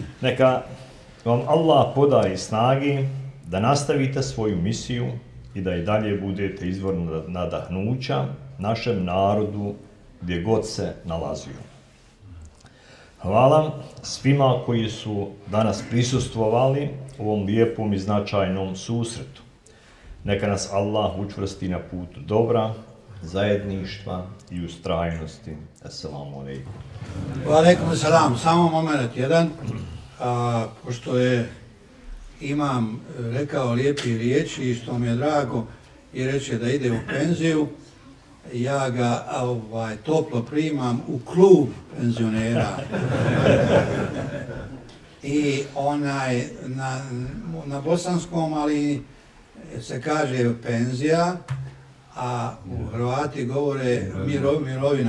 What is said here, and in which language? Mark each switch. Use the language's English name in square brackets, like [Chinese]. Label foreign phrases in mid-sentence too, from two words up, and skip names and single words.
[Bosnian] Neka vam Allah podari snagi da nastavite svoju misiju i da i dalje budete izvor nadahnuća našem narodu gdje god se nalazio. Hvala svima koji su danas prisustvovali u ovom lijepom i značajnom susretu. Neka nas Allah učvrsti na putu dobra, zajedništva i ustrajnosti. [Arabic] السلام عليكم. وعليكم السلام. [Bosnian] Samo moment jedan. Pošto je imam rekao lijepi riječi i što mi je drago i reče da ide u penziju, ja ga toplo primam u klub penzionera. I na bosanskom, ali se kaže penzija, a Hrvati govore mirovina.